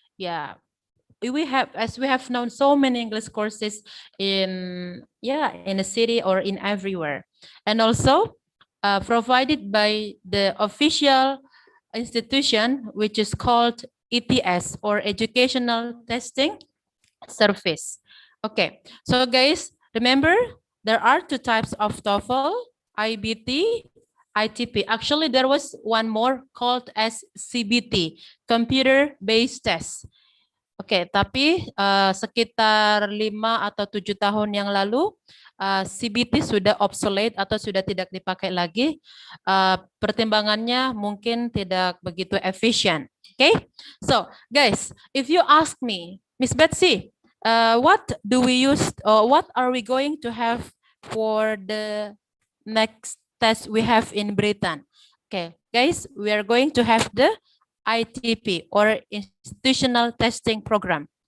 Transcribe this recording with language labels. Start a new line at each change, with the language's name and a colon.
English: Yeah, we have, as we have known, so many English courses in a city or in everywhere, and also provided by the official institution, which is called ETS, or Educational Testing Service. Okay, so guys, remember there are two types of TOEFL, IBT, ITP. Actually, there was one more called as CBT, computer-based test.
Indonesian: Oke, tapi sekitar 5 atau 7 tahun yang lalu, CBT sudah obsolete atau sudah tidak dipakai lagi. Pertimbangannya mungkin tidak begitu efisien.
English: Okay, so guys, if you ask me, Miss Betsy, what do we use, or what are we going to have for the next test we have in Britain? Okay, guys, we are going to have the ITP, or Institutional Testing Program.